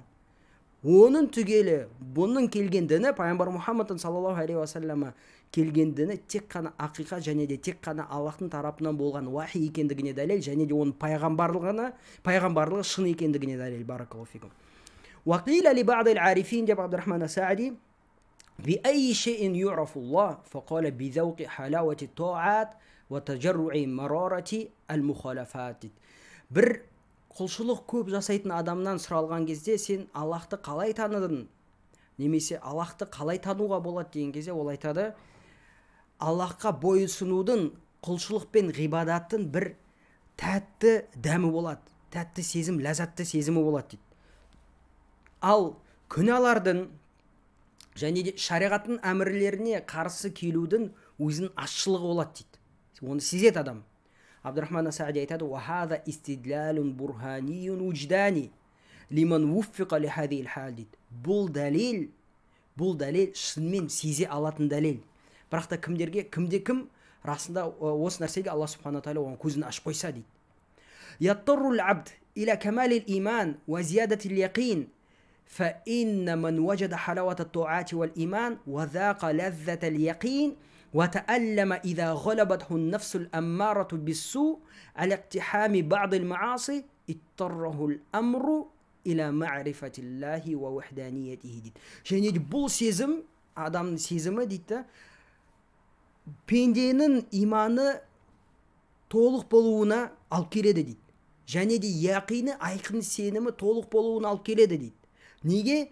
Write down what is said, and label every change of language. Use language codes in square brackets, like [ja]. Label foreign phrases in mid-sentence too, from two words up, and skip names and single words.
[kk] Оның түгелі, бұның келген діні, пайғамбар Мұхаммад [ar] صلى الله عليه وسلم [kk] келген діні тек қана ақиқат және де тек қана Аллахтың тарапынан болған уахи екендігіне дәлел, және де оның пайғамбарлығы шын екендігіне дәлел. [ar] بارك الله فيكم. وقيل لبعض العارفين деп Абдурахман ас-Саади: بأي شيء يعرف الله فقال بذوق حلاوة الطاعة وتجرع مرارة المخالفات. [kk] Бір құлшылық көп жасайтын адамнан сұралған кезде сен Аллахты қалай таныдың? Немесе Аллахты қалай тануға болады деген кезде ол айтады: Аллахқа бойұсынудың, құлшылық пен ғибадаттың бір тәтті дәмі болады, тәтті сезім, ләззатты сезімі болады дейді. Ал күнәлардың және де шариғаттың әмірлеріне қарсы келудің өзінің ащылығы болады дейді. Оны сезет адам. Абдурахман ас-Саади айтады: [ar] وهذا استدلال برهاني وجداني لمن وفق لهذا الحال дейді. [kk] Бұл дәлел шынымен сезе алатын дәлел. Бірақ та кімде-кім расында осы нәрсеге Алла [ar] سبحانه وتعالى [kk] оған көзін ашып қойса дейді. [ar] يضطر العبد إلى كمال الإيمان وزيادة اليقين فإن من وجد حلاوة الطاعة والإيمان وذاق لذة اليقين وتألم إذا غلبته النفس الأمارة بالسوء على اقتحام بعض المعاصي اضطره الأمر إلى معرفة الله ووحدانيته дейді. [kk] Және де бұл сезім, адамның сезімі дейді, пенденің иманы толық болуына алып келеді дейді. Және де яқины, айқын сенімі толық болуына алып келеді дейді. Неге?